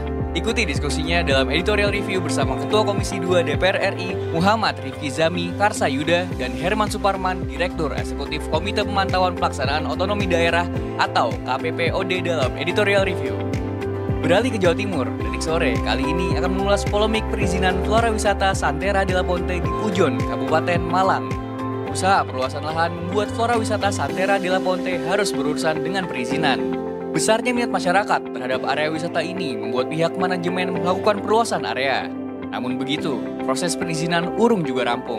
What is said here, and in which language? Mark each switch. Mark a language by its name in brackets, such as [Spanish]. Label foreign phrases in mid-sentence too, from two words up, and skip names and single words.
[Indonesian] Ikuti diskusinya dalam [English] editorial review [Indonesian] bersama Ketua Komisi 2 DPR RI Muhammad Rifki Zami Karsayuda dan Herman Suparman, Direktur Eksekutif Komite Pemantauan Pelaksanaan Otonomi Daerah atau KPPOD dalam [English] editorial review. [Indonesian] Beralih ke Jawa Timur, Detik Sore kali ini akan mengulas polemik perizinan flora wisata Santera de la Ponte di Pujon, Kabupaten Malang. Usaha perluasan lahan membuat flora wisata Santera de la Ponte harus berurusan dengan perizinan. Besarnya minat masyarakat terhadap area wisata ini membuat pihak manajemen melakukan perluasan area. Namun begitu, proses perizinan urung juga rampung.